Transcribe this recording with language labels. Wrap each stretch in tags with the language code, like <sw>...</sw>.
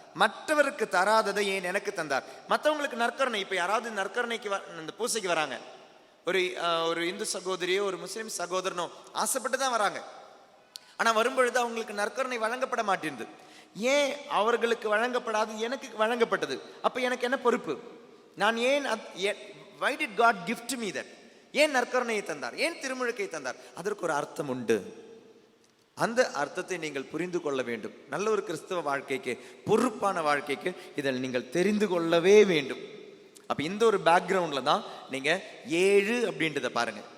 <ta>மற்றவருக்கு தராததை ஏன் எனக்கு தந்தார்? மற்றவங்களுக்கு நற்கருணை, இப்ப யாராவது நற்கருணைக்கு இந்த பூசைக்கு வராங்க, ஒரு இந்து சகோதரியோ ஒரு முஸ்லிம் சகோதரனோ ஆசைப்பட்டு தான் வராங்க. ஆனா வரும்பொழுது அவங்களுக்கு நற்கருணை வழங்கப்பட மாட்டேங்குது. ஏன் அவர்களுக்கு வழங்கப்படாது, எனக்கு வழங்கப்பட்டது? அப்ப எனக்கு என்ன பொறுப்பு? நான் ஏன்</ta> <en>why did God gift me that?</en> <ta>ஏன் நற்கருணையை தந்தார், ஏன் திருமுழுக்கை தந்தார்? அதற்கு ஒரு அர்த்தம் உண்டு. அந்த அர்த்தத்தை நீங்கள் புரிந்து கொள்ள வேண்டும். நல்ல ஒரு கிறிஸ்தவ வாழ்க்கைக்கு, பொறுப்பான வாழ்க்கைக்கு இதில் நீங்கள் தெரிந்து கொள்ளவே வேண்டும். அப்ப இந்த ஒரு பேக்ரவுண்ட்ல தான் நீங்க 7 அப்படின்றத பாருங்க.</ta>